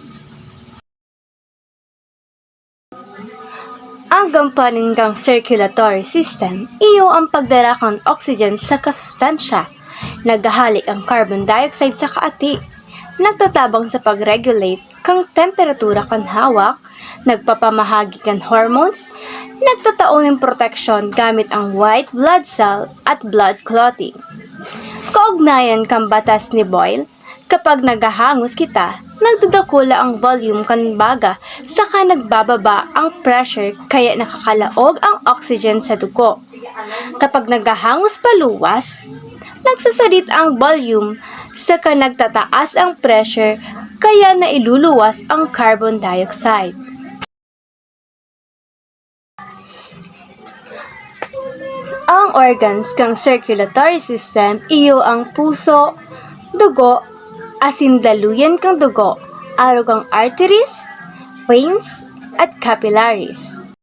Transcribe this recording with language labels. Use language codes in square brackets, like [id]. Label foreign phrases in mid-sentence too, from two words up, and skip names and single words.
[bik] Ang gampanin kang circulatory system, iyo ang pagdara kang oxygen sa kasustansya. Naghahalik ang carbon dioxide sa kaati. Nagtatabang sa pag-regulate kang temperatura kan hawak, nagpapamahagi kan hormones, nagtataon ng protection gamit ang [en] white blood cell [bik] at [en] blood clotting. [bik] Kaugnayan kang batas ni Boyle, kapag nagahangos kita, nagdudakula ang volume kan baga, saka nagbababa ang pressure kaya nakakalaog ang oxygen sa dugo. Kapag nagahangos paluwas, nagsasalit ang volume, saka nagtataas ang pressure kaya nailuluwas ang carbon dioxide. Ang organs kang circulatory system iyo ang puso, dugo, asin daluyan kang dugo, araw kang [en] arteries, veins, [bik] at capillaries.